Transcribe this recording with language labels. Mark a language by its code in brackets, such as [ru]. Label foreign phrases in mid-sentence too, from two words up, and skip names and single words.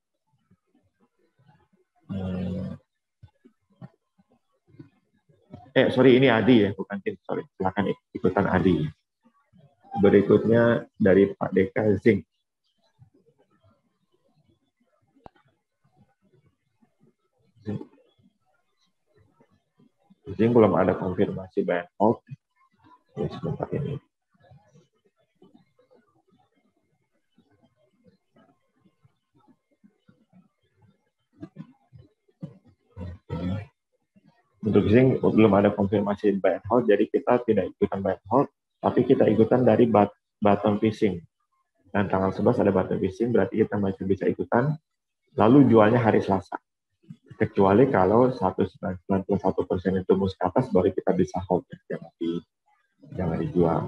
[id] Sorry, ini Adi ya, bukan tim. Sorry, silakan ikutan Adi. Berikutnya dari Pak Deka, Zinc. Zinc belum ada konfirmasi [en] buy and hold. [id] Ya, sebentar ini. Untuk Zinc belum ada konfirmasi [en] buy and hold, [id] jadi kita tidak ikutan [en] buy and hold, [id] tapi kita ikutan dari [en] bottom fishing. [id] Dan tanggal 11 ada [en] bottom fishing, [id] berarti kita masih bisa ikutan. Lalu jualnya hari Selasa. Kecuali kalau 191% itu mus ke atas, baru kita bisa hold. Jangan dijual.